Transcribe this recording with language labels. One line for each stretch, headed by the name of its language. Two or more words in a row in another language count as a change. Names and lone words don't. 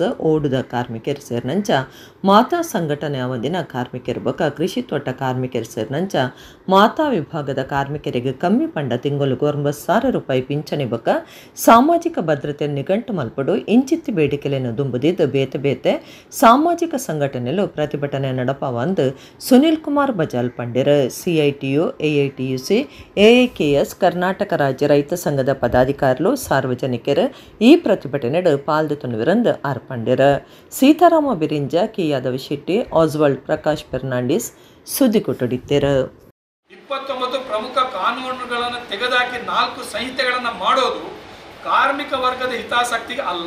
Tulu: ಓಡುದ ಕಾರ್ಮಿಕರು ಸೇರಿನಂಚ ಮಾತಾ ಸಂಘಟನೆ ಅವಧಿನ ಕಾರ್ಮಿಕರು ಬೊಕ ಕೃಷಿ ತೋಟ ಕಾರ್ಮಿಕರು ಸೇರಿನಂಚ ಮಾತಾ ವಿಭಾಗದ ಕಾರ್ಮಿಕರಿಗೆ ಕಮ್ಮಿ ಪಂಡ ತಿಂಗಳು 9,000 ರೂಪಾಯಿ ಪಿಂಚಣಿ ಬೊಕ ಸಾಮಾಜಿಕ ಭದ್ರತೆ ನಿಘಂಟು ಮಲ್ಪಡು ಇಂಚಿತ್ತಿ ಬೇಡಿಕೆಯನ್ನು ದುಂಬುದಿದ್ದು ಬೇತೆ ಸಾಮಾಜಿಕ ಸಂಘಟನೆಲು ಪ್ರತಿಭಟನೆ ನಡಪಾವಂದು ಸುನಿಲ್ ಕುಮಾರ್ ಬಜಾಲ್ ಪಂಡಿರ. CITU AITUC AIKS ಕರ್ನಾಟಕ ರಾಜ್ಯ ರೈತ ಸಂಘದ ಪದಾಧಿಕಾರಿಗಳು ಸಾರ್ವಜನಿಕರು ಈ ಪ್ರತಿಭಟನೆಡು ಪಾಲ್ಗೊಳ್ಳುತ್ತಿರುವಂದು ಆರ್ಪಂಡಿರ. ಸೀತಾರಾಮ ಬಿರಿಂಜ, ಕೆ ಯಾದವ್ ಶೆಟ್ಟಿ, ಆಸ್ವಾಲ್ಡ್ ಪ್ರಕಾಶ್ ಫೆರ್ನಾಂಡಿಸ್ ಸುದ್ದಿ ಕೊಟ್ಟಡಿದ್ದೇರು.
Kannada: 29 ಪ್ರಮುಖ ಕಾನೂನುಗಳನ್ನು ತೆಗೆದುಹಾಕಿ 4 ಸಂಹಿತೆಗಳನ್ನು ಮಾಡೋದು ಕಾರ್ಮಿಕ ವರ್ಗದ ಹಿತಾಸಕ್ತಿಗೆ ಅಲ್ಲ.